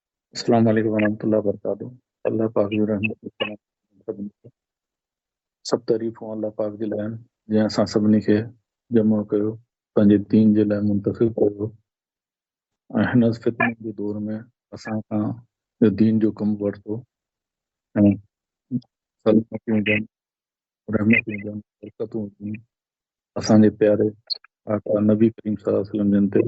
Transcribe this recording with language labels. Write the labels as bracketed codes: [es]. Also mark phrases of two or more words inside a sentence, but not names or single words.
[ar] السلام علیکم ورحمۃ اللہ وبرکاتہ۔ [sd] اللہ پاک جو رحمت سب تعریف ہوں اللہ پاک جی लाइ जंहिं असां सभिनी खे जमो कयो, पंहिंजे दीन जे लाइ मुंतखब कयो ऐं हिन फितने जे दौर में असां खां दीन जो कमु वरितो ऐं सलामतियूं हुजनि, रहमतूं हुजनि, बरकतूं हुजनि असांजे प्यारे आका नबी करीम [ar] صلى الله عليه وسلم [sd] जिन ते।